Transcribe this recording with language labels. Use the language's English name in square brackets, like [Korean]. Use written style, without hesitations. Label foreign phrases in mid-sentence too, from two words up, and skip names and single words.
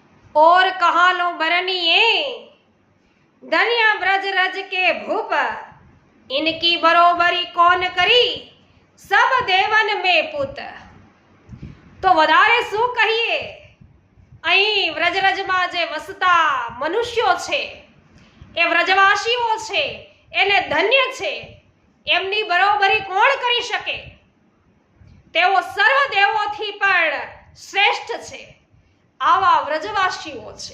[Hindi] और कहा लो बरनिए धन्य ब्रज रज के भूप, इनकी बरोबरी कौन करी सब देवन में पुत। [Gujarati] તો વધારે શું કહીએ, અહીં વ્રજરજમાં જે વસતા મનુષ્યો છે એ વ્રજવાસીઓ છે એને ધન્ય છે, એમની બરોબરી કોણ કરી શકે? તેઓ સર્વ દેવોથી પણ શ્રેષ્ઠ છે, આવા વ્રજવાસીઓ છે।